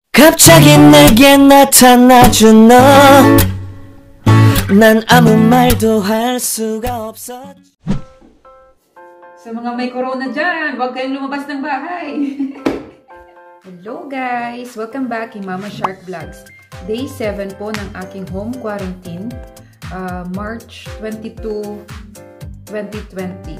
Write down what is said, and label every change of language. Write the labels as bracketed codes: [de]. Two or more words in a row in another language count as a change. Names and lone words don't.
[ko] 갑자기 내게 나타나준 너 난 아무 말도 할 수가 없었지. [tl] Sa mga may corona dyan, huwag kayong lumabas ng bahay. [en] Hello guys! Welcome back kay Mama Shark Vlogs. Day 7 [tl] po ng aking [en] home quarantine. March 22, 2020.